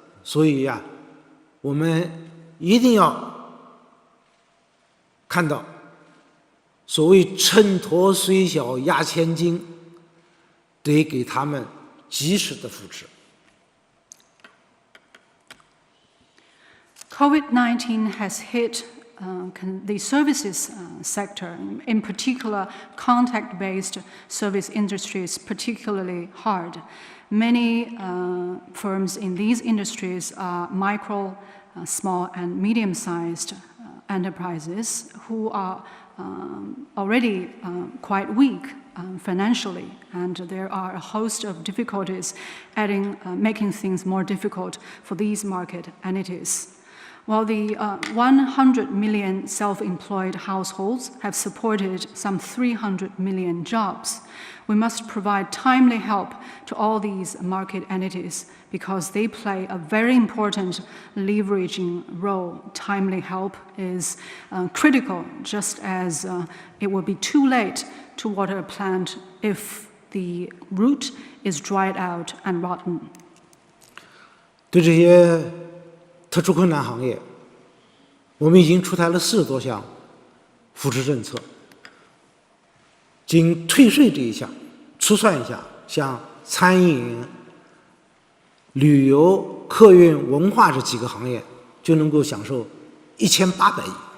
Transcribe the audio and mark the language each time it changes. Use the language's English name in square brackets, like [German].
[Chinese] 所以我们一定要看到所谓秤砣虽小压千斤，得给他们及时的扶持。 [English] COVID-19 has hit the services sector, in particular contact-based service industries, particularly hard. Many firms in these industries are micro, small and medium-sized enterprises who are already quite weak financially, and there are a host of difficulties making things more difficult for these market entities. While the 100 million self-employed households have supported some 300 million jobs, we must provide timely help to all these market entities because they play a very important leveraging role. Timely help is critical, just as it will be too late to water a plant if the root is dried out and rotten. [Chinese] 对这些特殊困难行业，我们已经出台了40多项扶持政策。仅退税这一项，粗算一下，像餐饮、旅游、客运、文化这几个行业，就能够享受1800亿。